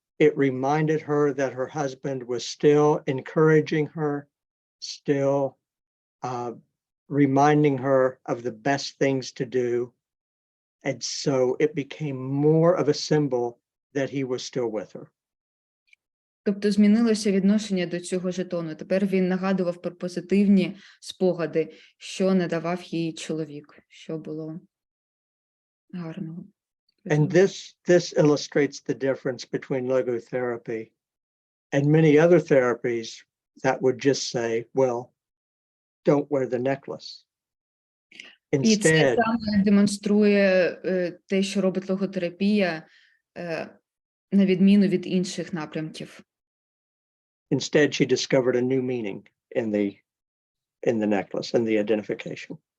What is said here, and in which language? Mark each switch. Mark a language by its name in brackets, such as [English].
[English] It reminded her that her husband was still encouraging her, still reminding her of the best things to do. And so it became more of a symbol that he was still with her. [Ukrainian] Тобто змінилося відношення до цього жетону. Тепер він нагадував про позитивні спогади, що надавав їй чоловік, що було гарного. [English] And this illustrates the difference between logotherapy and many other therapies that would just say, well, don't wear the necklace. [Ukrainian] І це [English] Instead, [Ukrainian] саме демонструє те, що робить логотерапія, на відміну від інших напрямків. [English] instead she discovered a new meaning in the necklace and the identification.